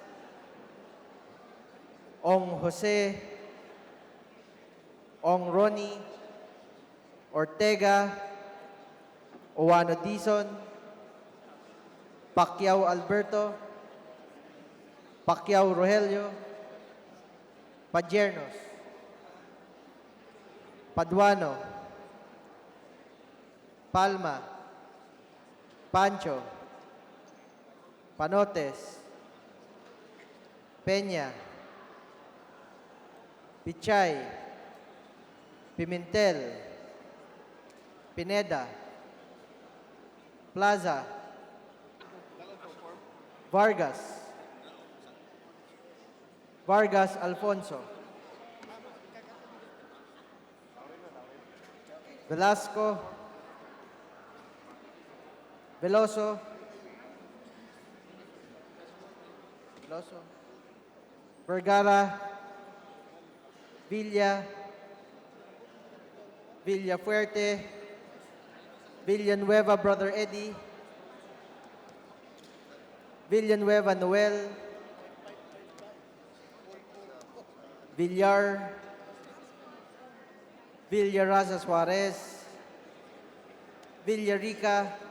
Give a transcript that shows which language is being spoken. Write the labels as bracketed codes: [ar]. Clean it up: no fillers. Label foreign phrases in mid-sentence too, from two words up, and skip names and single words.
[tl] Ong Jose, Ong Ronnie, Ortega, Owano Dizon, Pacquiao Alberto, Pacquiao Rogelio, Padiernos, Paduano, Palma, Pancho, Panotes, Peña, Pichay, Pimentel, Pineda, Plaza, Vargas, Vargas Alfonso, Velasco, Veloso, Vergara, Villa, Villafuerte, Villanueva Brother Eddie, Villanueva Noel, Villar, Villaraza Suarez, Villarica,